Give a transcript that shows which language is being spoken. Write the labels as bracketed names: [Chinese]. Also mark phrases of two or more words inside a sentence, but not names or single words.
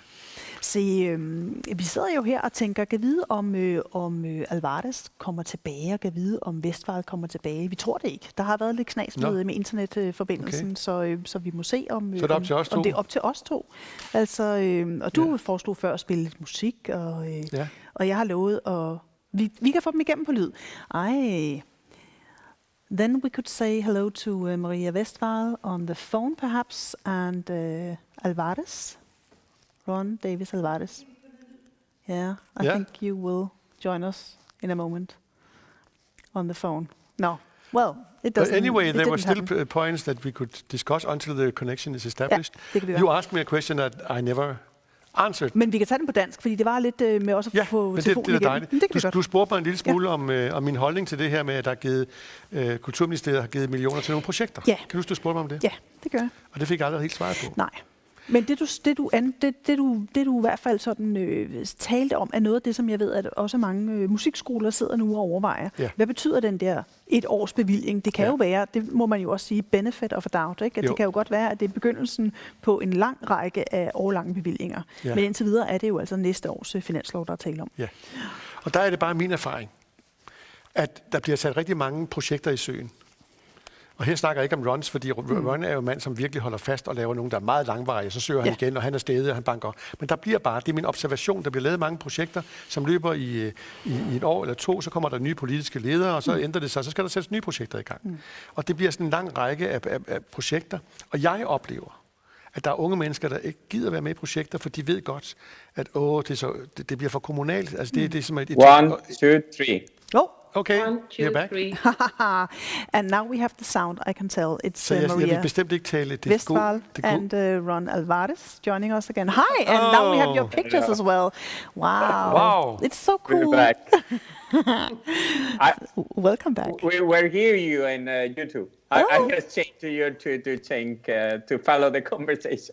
[Danish] Så vi sidder jo her og tænker, kan vide om Alvarez kommer tilbage, og kan vide om Westvall kommer tilbage. Vi tror det ikke. Der har været lidt knas med internetforbindelsen, så vi må se om så det er op til os to. Om det er op til os to. Altså, og du foreslog før at spille lidt musik, og jeg har lovet, og vi kan få dem igennem på lyd. [English] Then we could say hello to Maria Westvall on the phone perhaps, and Alvarez. Ron Davis Alvarez. Yeah, I think you will join us in a moment on the phone. No, well, it doesn't. But anyway, there were still happen. Points that we could discuss until the connection is established. [Danish] Ja, [English] you asked me a question that I never answered. [Danish] Men vi kan tage den på dansk, fordi det var lidt med også at få telefonen det er dejligt. Du spurgte mig en lille smule om min holdning til det her med, at der er givet, Kulturministeriet har givet millioner til nogle projekter. Ja. Kan du huske, du spurgte mig om det? Ja, det gør jeg. Og det fik jeg aldrig helt svaret på. Nej. Men det du i hvert fald sådan talte om, er noget af det, som jeg ved, at også mange musikskoler sidder nu og overvejer. Ja. Hvad betyder den der 1 års bevilling? Det kan jo være, det må man jo også sige, [English] benefit of a doubt, [Danish] ikke? At det kan jo godt være, at det er begyndelsen på en lang række af årlange bevillinger. Ja. Men indtil videre er det jo altså næste års finanslov, der er tale om. Ja. Og der er det bare min erfaring, at der bliver sat rigtig mange projekter i søen. Og her snakker jeg ikke om runs, fordi Ron er jo en mand, som virkelig holder fast og laver nogle, der er meget langvarige. Så søger han igen, og han er stedet, og han banker. Men der bliver bare, det er min observation, der bliver lavet mange projekter, som løber i 1 år eller 2, så kommer der nye politiske ledere, og så ændrer det sig, så skal der sættes nye projekter i gang. Og det bliver sådan en lang række af projekter. Og jeg oplever, at der er unge mennesker, der ikke gider være med i projekter, for de ved godt, at det bliver for kommunalt. Altså det er som et 1, 2, 3. [English] Okay, 1, 2, you're back. 3. And now we have the sound, I can tell. It's So Maria [Danish] jeg vil bestemt ikke tale det [English] Westvall and Ron Alvarez joining us again. Hi, and now we have your pictures as well. Wow. It's so cool. We're back. Welcome back. We're hear you in YouTube. I just changed to you to follow the conversation.